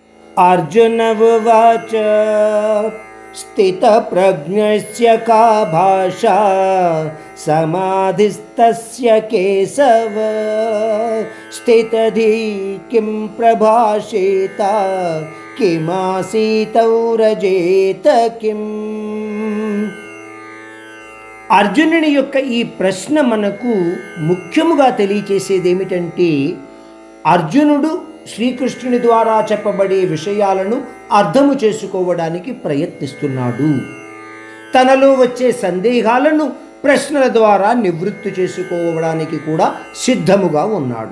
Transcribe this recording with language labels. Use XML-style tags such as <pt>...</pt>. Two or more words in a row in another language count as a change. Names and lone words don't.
<sa>अर्जुन उवाच स्थितप्रज्ञस्य का भाषा समाधिस्तस्य केशव स्थितधि किं प्रभाषेत किमासीतौ रजेत किम्.</sa> <te>అర్జునుని యొక్క ఈ ప్రశ్న మనకు ముఖ్యముగా తెలియచేసేది ఏమిటంటే, అర్జునుడు శ్రీకృష్ణుని ద్వారా చెప్పబడే విషయాలను అర్థము చేసుకోవడానికి ప్రయత్నిస్తున్నాడు. తనలో వచ్చే సందేహాలను ప్రశ్నల ద్వారా నివృత్తి చేసుకోవడానికి కూడా సిద్ధముగా ఉన్నాడు.</te>